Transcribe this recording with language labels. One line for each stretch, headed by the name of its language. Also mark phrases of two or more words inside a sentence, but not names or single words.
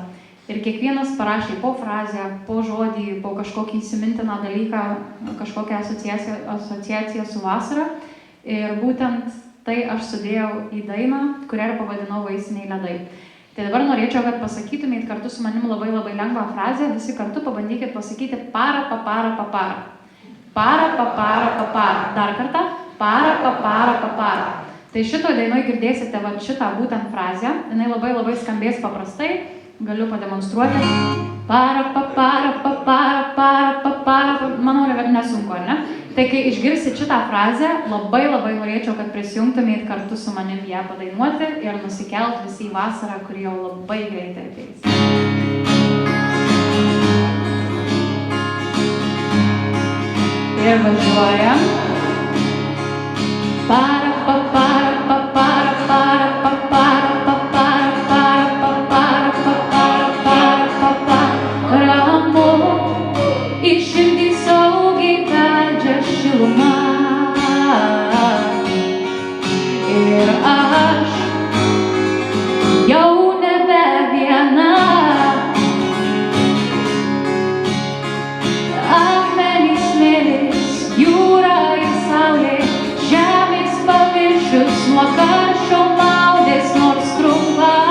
Lithuanian: Ir kiekvienas parašė po frazę, po žodį, po kažkokį įsimintiną dalyką, kažkokią asociaciją su vasara. Ir būtent tai aš sudėjau į dainą, kurią ir pavadinau Vaisiniai ledai. Tai dabar norėčiau, kad pasakytumėt kartu su manim labai lengvą frazę. Visi kartu pabandykit pasakyti para, papara, papara. Para, papara, papara. Dar kartą. Para, papara, papara. Tai šito dainoj girdėsite šitą būtent frazę. Jinai labai skambės paprastai. Galiu pademonstruoti. Para, papara, papara, para, papara. Manau, nesunku, ar ne? Tai kai išgirsit šitą frazę, labai norėčiau, kad prisijungtumėt kartu su manim ją padainuoti ir nusikelt visi į vasarą, kuri jau labai greitai ateis. Ir važiuojam. Para, papara, papara, para, papara, papara, para, papara, papara, para, papara. Ramu, iširdį saugiai veldžia šiluma. Ir aš jau nebe viena. Akmenys, smėlis, jūra ir saulė, žemės paviršius nuo karščio maudės nors trumpa.